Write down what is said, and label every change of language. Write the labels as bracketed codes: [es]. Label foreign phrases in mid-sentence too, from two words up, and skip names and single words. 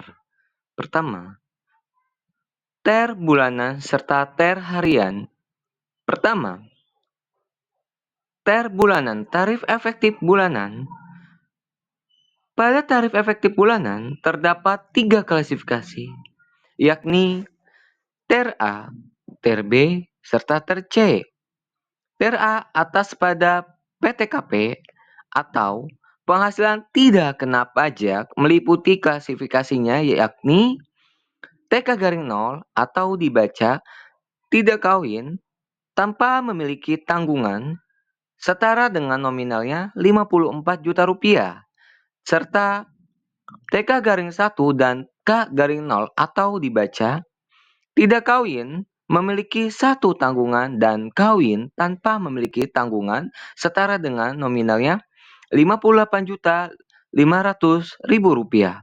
[id] Pertama, TER bulanan serta TER harian. Pertama, TER bulanan, tarif efektif bulanan. Pada tarif efektif bulanan terdapat 3 klasifikasi, yakni TER A, TER B, serta TER C. TER A atas pada PTKP atau penghasilan tidak kena pajak meliputi klasifikasinya yakni TK-0 atau dibaca tidak kawin tanpa memiliki tanggungan setara dengan nominalnya 54 juta rupiah serta TK-1 dan K-0 atau dibaca tidak kawin memiliki satu tanggungan dan kawin tanpa memiliki tanggungan setara dengan nominalnya Rp58.500.000.